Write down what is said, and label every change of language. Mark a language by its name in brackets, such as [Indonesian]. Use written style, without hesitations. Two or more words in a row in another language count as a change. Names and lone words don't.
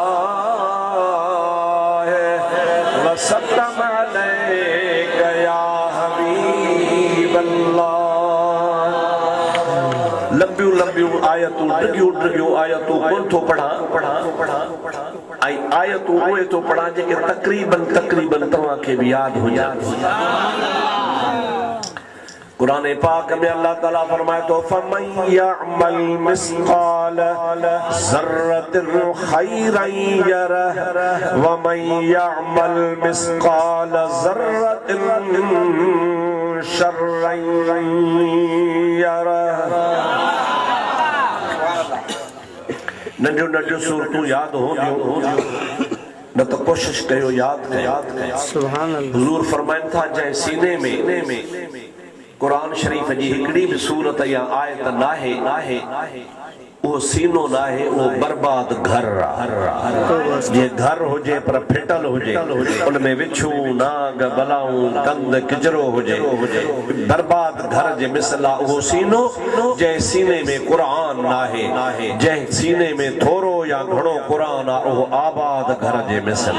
[Sindhi] लंबियूं आयतूं ड्रिगियूं आयतूं कोन थो पढ़ा ऐं आयतूं उहे थो पढ़ा जेके तक़रीबन तव्हांखे बि यादि हुजनि। कुरान पाक में अल्लाह ताला फरमाए तो [Arabic] فمن يعمل مثقال ذرة خيرا يره ومن يعمل مثقال ذرة شرا يره. [Sindhi] नंढियूं नंढियूं सूरतूं याद होंदियूं न तो कोशिश कयो याद कयो। [Arabic] سبحان الله. [Sindhi] हुजूर फरमाइन था जंहिं सीने में कुरान शरीफ जी हिकड़ी भी सूरत या आयत नाहे वो सीनो नाहे वो बर्बाद घर ये घर हुजे पर फिटल हुजे उनमें विछू नाग बलाऊं कंद किचरो हुजे बर्बाद घर जे मिसला वो सीनो जंहिं सीने में कुरान नाहे जंहिं सीने में थोरो या घणो कुरान आ वो आबाद घर जे मिसल।